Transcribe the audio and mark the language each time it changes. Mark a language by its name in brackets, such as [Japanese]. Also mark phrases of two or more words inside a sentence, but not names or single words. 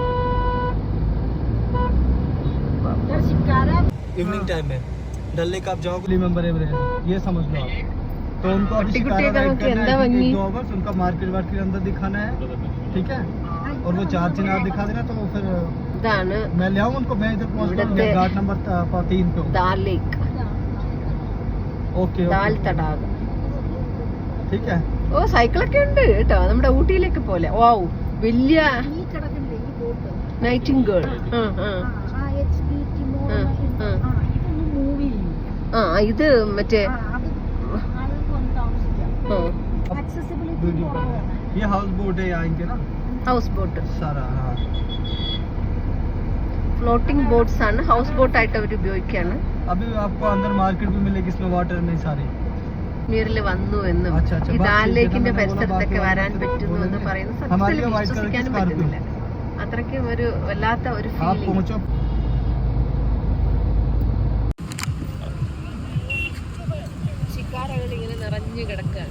[English] evening time [Hindi] में डल लेक आप जाओगे, मेंबर ये समझ लो आप. तो उनको अभी शिकारा राइड करना है, 2 आवर्स उनका मार्केट अंदर दिखाना है, ठीक है. और वो 4 चिनार दिखा देना, तो वो फिर मैं ले आऊँ उनको. मैं इधर पहुँचता हूँ घाट नंबर 3 पे. दाल लेक. [Malayalam] ഓക്കെ. ദാൽ തടാകം. [Hindi] ठीक है. [Malayalam] ഓ, സൈക്കിളൊക്കെ ഉണ്ട് കേട്ടോ, നമ്മുടെ ഊട്ടിയിലേക്ക് പോലെ. വാവ്, വലിയ നൈറ്റിംഗേൾ. ആ, ഇത് മറ്റേ [Hindi] ये [English] house boat [Hindi] है यहाँ इनके ना, [English] house boat. [Hindi] सारा. हाँ, [English] floating boats [Malayalam] ആണ്, [English] house boat [Malayalam] ആയിട്ട് അവർ ഉപയോഗിക്കാണ്. [Hindi] अभी आपको अंदर मार्केट भी मिलेगी इसमें, वाटर में सारी. [Malayalam] നീരിൽ വന്നു എന്നും ഈ ദാൽ ലേക്കിന്റെ പരിസരത്തൊക്കെ വരാൻ പറ്റുന്നു എന്ന് പറയുന്ന സത്യത്തിൽ വിശ്വസിക്കാനും പറ്റുന്നില്ല. അത്രയ്ക്കും ഒരു വല്ലാത്ത ഒരു ഫീലിംഗ്. ശിക്കാരകൾ ഇങ്ങനെ നിറഞ്ഞു കിടക്കുകയാണ്.